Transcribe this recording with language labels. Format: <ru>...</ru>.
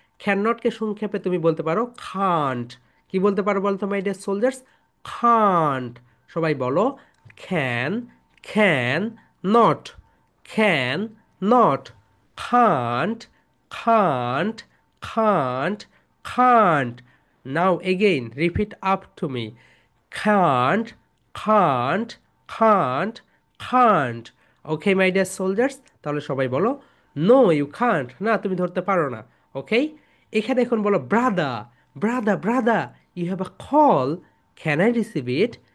<bn>Can নটকে সংক্ষেপে তুমি বলতে পারো খান্ট। কি বলতে পারো বলতো</bn> <en>My dear soldiers?</en> <bn>খান্ট। সবাই বলো</bn> <en>Can, can not, can not, can't, can't, can't, can't. Now again, repeat up to me. Can't, can't, can't, can't. Okay, my dear soldiers,</en> <bn>তাহলে সবাই বলো</bn> <en>no you can't,</en> <bn>না তুমি ধরতে পারো না। ওকে, এখানে এখন বলো</bn> <en>brother, brother, brother, you have a call, can I receive it?</en>